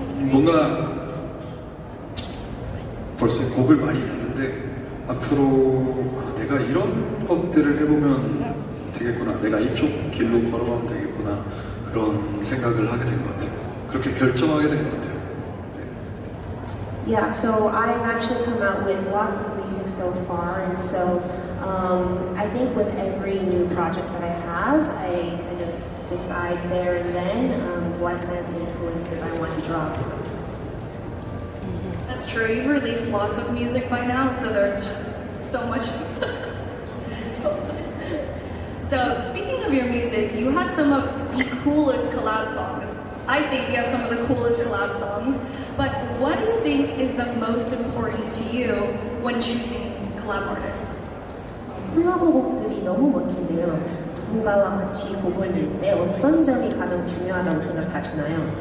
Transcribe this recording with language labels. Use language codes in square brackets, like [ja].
[ko] 뭔가 벌써 곡을 많이 냈는데 앞으로 내가 이런 것들을 해보면 되겠구나, 내가 이쪽 길로 걸어가면 되겠구나 그런 생각을 하게 된 것 같아요. 그렇게 결정하게 된 것 같아요. [en] Yeah, so I've actually come out with lots of music so far, and so I think with every new project that I have, I kind of decide there and then what kind of influences I want to draw. That's true. You've released lots of music by now, so there's just so much. So speaking of your music, you have some of the coolest collab songs. I think you have some of the coolest collab songs. But what do you think is the most important to you when choosing collab artists? [ko] 콜라보 곡들이 너무 멋진데요. 누군가와 같이 곡을 낼 때 어떤 점이 가장 중요하다고 생각하시나요?